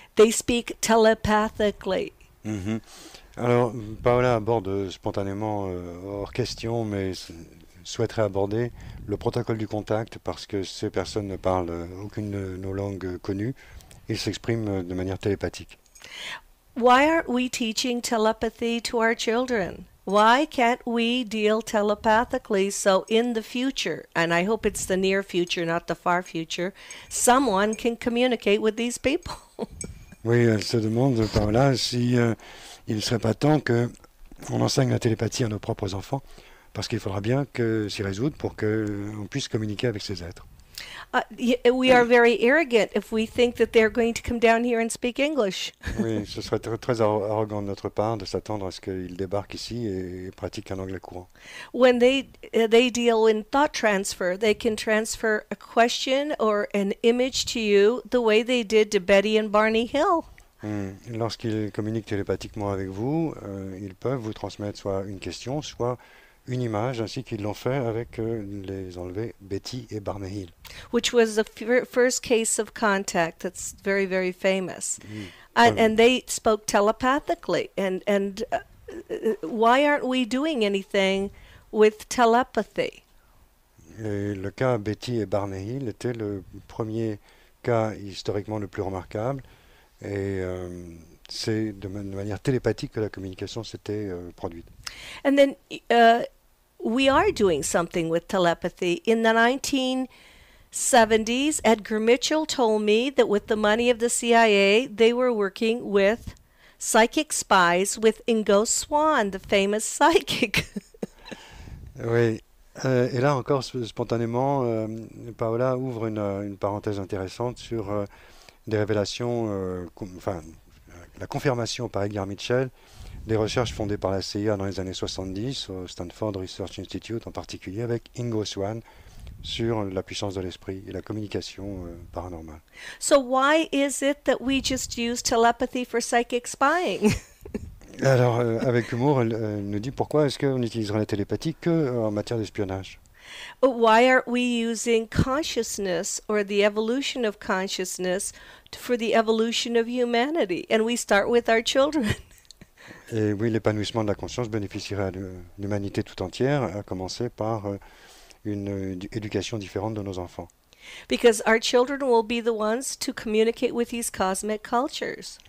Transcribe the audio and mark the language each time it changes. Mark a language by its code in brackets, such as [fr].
[en] They speak telepathically. Mm-hmm. [fr] Alors, Paola aborde spontanément, hors question, mais souhaiterait aborder le protocole du contact parce que ces personnes ne parlent aucune de nos langues connues. Ils s'expriment de manière télépathique. [en] Why aren't we teaching telepathy to our children? Why can't we deal telepathically so in the future, and I hope it's the near future, not the far future, someone can communicate with these people? [fr] Oui, elle se demande, Paola, si il ne serait pas temps qu'on enseigne la télépathie à nos propres enfants, parce qu'il faudra bien s'y résoudre pour qu'on puisse communiquer avec ces êtres. [en] We are very arrogant if we think that they're going to come down here and speak English. [fr] Oui, ce serait très arrogant de notre part de s'attendre à ce qu'ils débarquent ici et pratiquent un anglais courant. [en] When they deal in thought transfer, they can transfer a question or an image to you the way they did to Betty and Barney Hill. [fr] Lorsqu'ils communiquent télépathiquement avec vous, ils peuvent vous transmettre soit une question, soit une image, ainsi qu'ils l'ont fait avec les enlevés Betty et Barney Hill. [en] Which was the first case of contact that's very, very famous. And they spoke telepathically. And why aren't we doing anything with telepathy? [fr] Et le cas Betty et Barney Hill était le premier cas historiquement le plus remarquable. Et c'est de manière télépathique que la communication s'était produite. [en] And then we are doing something with telepathy. In the 1970s, Edgar Mitchell told me that with the money of the CIA, they were working with psychic spies with Ingo Swann, the famous psychic. [fr] Oui. Et là encore, spontanément, Paola ouvre une parenthèse intéressante sur des révélations, la confirmation par Edgar Mitchell des recherches fondées par la CIA dans les années 70 au Stanford Research Institute en particulier avec Ingo Swann sur la puissance de l'esprit et la communication paranormale. [en] So why is it that we just use telepathy for psychic spying? [fr] Alors avec humour, elle nous dit pourquoi est-ce qu'on utiliserait la télépathie que en matière d'espionnage? [en] But why aren't we using consciousness or the evolution of consciousness for the evolution of humanity? And we start with our children. [fr] Et oui, l'épanouissement de la conscience bénéficierait à l'humanité tout entière, à commencer par une éducation différente de nos enfants. [en] Because our children will be the ones to communicate with these cosmic cultures.